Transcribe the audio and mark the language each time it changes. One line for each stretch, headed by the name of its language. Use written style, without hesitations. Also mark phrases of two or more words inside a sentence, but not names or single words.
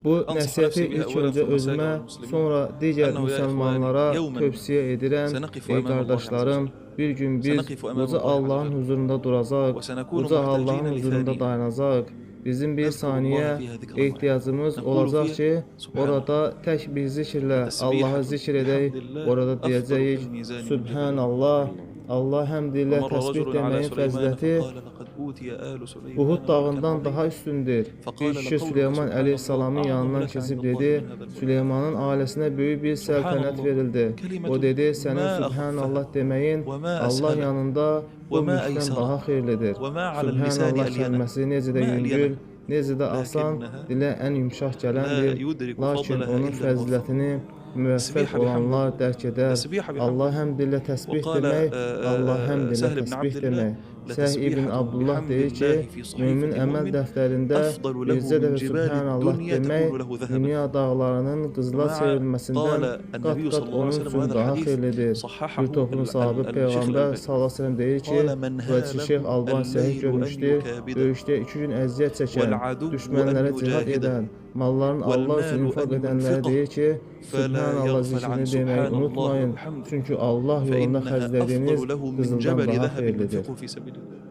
Azerbaijani: Bu
Arabic: أنصح
Azerbaijani: nəsihəti
Arabic: نفسي به
Azerbaijani: ilk
Arabic: أولًا
Azerbaijani: öncə
Arabic: ثم سائر
Azerbaijani: özümə,
Arabic: المسلمين
Azerbaijani: sonra digər
Arabic: أنه يا إخواني
Azerbaijani: müsəlmanlara
Arabic: يومًا
Azerbaijani: tövsiyə edirəm.
Arabic: سنقف
Azerbaijani: Ey
Arabic: أمام الله عز
Azerbaijani: qardaşlarım,
Arabic: وجل
Azerbaijani: bir gün biz
Arabic: سنقف أمام
Azerbaijani: uca
Arabic: الله عز
Azerbaijani: Allahın
Arabic: وجل
Azerbaijani: huzurunda duracaq,
Arabic: وسنكون
Azerbaijani: uca
Arabic: محتاجين
Azerbaijani: Allahın huzurunda
Arabic: لثانية
Azerbaijani: dayanacaq. Bizim bir
Arabic: نذكر الله
Azerbaijani: saniyə
Arabic: فيها ذكرا واحدا
Azerbaijani: ehtiyacımız
Arabic: نقول
Azerbaijani: olacaq
Arabic: فيها
Azerbaijani: ki,
Arabic: سبحان
Azerbaijani: orada
Arabic: الله
Azerbaijani: tək bir zikirlə
Arabic: وتسبيحة
Azerbaijani: Allahı zikr edək,
Arabic: بحمد الله
Azerbaijani: orada
Arabic: أفضل في
Azerbaijani: deyəcəyik,
Arabic: الميزان من جبل أحد
Azerbaijani: Subhanallah, Allah həmd ilə
Arabic: ومر
Azerbaijani: təsbih
Arabic: رجل على
Azerbaijani: deməyin
Arabic: سليمان
Azerbaijani: fəziləti
Arabic: فقال لقد أوتي آل
Azerbaijani: Uhud
Arabic: سليمان ملكا
Azerbaijani: dağından daha
Arabic: عظيما
Azerbaijani: üstündür. Bir
Arabic: فقال
Azerbaijani: kişi
Arabic: لقولك
Azerbaijani: Süleyman
Arabic: سبحان الله
Azerbaijani: əleyhissalamın
Arabic: أعظم
Azerbaijani: yanından
Arabic: لك عند
Azerbaijani: keçib
Arabic: الله
Azerbaijani: dedi,
Arabic: من هذا الملك
Azerbaijani: Süleymanın ailəsinə böyük bir
Arabic: سبحان
Azerbaijani: səltənət
Arabic: الله
Azerbaijani: verildi. O
Arabic: كلمة
Azerbaijani: dedi, sənin
Arabic: ما
Azerbaijani: Subhanallah
Arabic: أخفها
Azerbaijani: deməyin
Arabic: وما
Azerbaijani: Allah
Arabic: أسهلها
Azerbaijani: yanında o
Arabic: وما
Azerbaijani: mülkdən daha
Arabic: أيسرها
Azerbaijani: xeyirlidir.
Arabic: وما على اللسان
Azerbaijani: Subhanallah
Arabic: ألينها
Azerbaijani: kəlməsi necə də
Arabic: ما
Azerbaijani: yüngül,
Arabic: ألينها
Azerbaijani: necə də asan,
Arabic: لكنها
Azerbaijani: dilə ən yumşaq
Arabic: لا
Azerbaijani: gələndir.
Arabic: يدرك
Azerbaijani: Lakin
Arabic: فضلها
Azerbaijani: onun
Arabic: إلا الموفق
Azerbaijani: fəzilətini müvəffəq
Arabic: تسبيحة بحمد
Azerbaijani: olanlar
Arabic: الله
Azerbaijani: dərk edər.
Arabic: تسبيحة بحمد
Azerbaijani: Allah
Arabic: الله
Azerbaijani: həmd ilə təsbih
Arabic: وقال
Azerbaijani: demək, Allah həmd ilə
Arabic: سهل بن
Azerbaijani: təsbih
Arabic: عبد الله
Azerbaijani: demək. Səh ibn
Arabic: لتسبيحة
Azerbaijani: Abdullah
Arabic: بحمد
Azerbaijani: deyir ki,
Arabic: الله في
Azerbaijani: mümin
Arabic: صحيفة
Azerbaijani: əməl
Arabic: مؤمن
Azerbaijani: dəftərində
Arabic: أفضل له
Azerbaijani: bircə
Arabic: من
Azerbaijani: dəfə
Arabic: جبال
Azerbaijani: Subhanallah
Arabic: الدنيا
Azerbaijani: demək,
Arabic: تكون له ذهبا
Azerbaijani: dünya dağlarının qızıla
Arabic: مع
Azerbaijani: çevrilməsindən
Arabic: قال النبي
Azerbaijani: qat-qat
Arabic: صلى الله عليه
Azerbaijani: onun
Arabic: وسلم
Azerbaijani: üçün
Arabic: وهذا
Azerbaijani: daha
Arabic: الحديث
Azerbaijani: xeyirlidir.
Arabic: صححه
Azerbaijani: Bir toplum sahibi
Arabic: الشيخ
Azerbaijani: Peyğəmbər
Arabic: الألباني صلى الله عليه وسلم
Azerbaijani: deyir ki,
Arabic: قال من
Azerbaijani: Vəci Şeyx
Arabic: هاله
Azerbaijani: Alban səhih
Arabic: الليل
Azerbaijani: görmüşdür.
Arabic: أن يكابده
Azerbaijani: Döyüşdə 2 gün əziyyət çəkən,
Arabic: والعدو أن
Azerbaijani: düşmənlərə cihad
Arabic: يجاهده
Azerbaijani: edən, mallarını Allah üçün
Arabic: والمال
Azerbaijani: infaq
Arabic: أن
Azerbaijani: edənlərə
Arabic: ينفقه
Azerbaijani: deyir ki,
Arabic: فلا
Azerbaijani: Subhanallah
Arabic: يغفل عن
Azerbaijani: zikrini deməyi
Arabic: سبحان الله
Azerbaijani: unutmayın.
Arabic: وبحمده
Azerbaijani: Çünki Allah yolunda
Arabic: فإنها
Azerbaijani: xərclədiyiniz
Arabic: أفضل له من
Azerbaijani: qızıldan
Arabic: جبل
Azerbaijani: daha
Arabic: ذهب
Azerbaijani: xeyirlidir.
Arabic: ينفقه في سبيل الله